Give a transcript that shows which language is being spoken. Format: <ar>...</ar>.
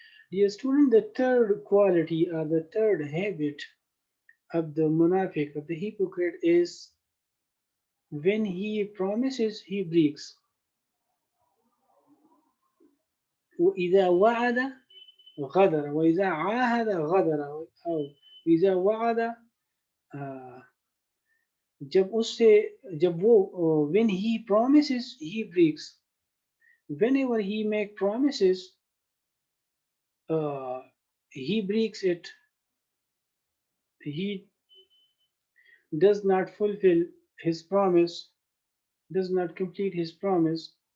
<en>Dear student, the third quality or the third habit of the munafiq, of the hypocrite, is when he promises, he breaks.</en> <ar>وإذا وعد غدر وإذا عاهد غدر أو إذا وعد</ar> <hi>जब उससे जब वो</hi> <en>when he promises he breaks. Whenever he make promises, uh, he breaks it. He does not fulfill his promise, does not complete his promise.</en>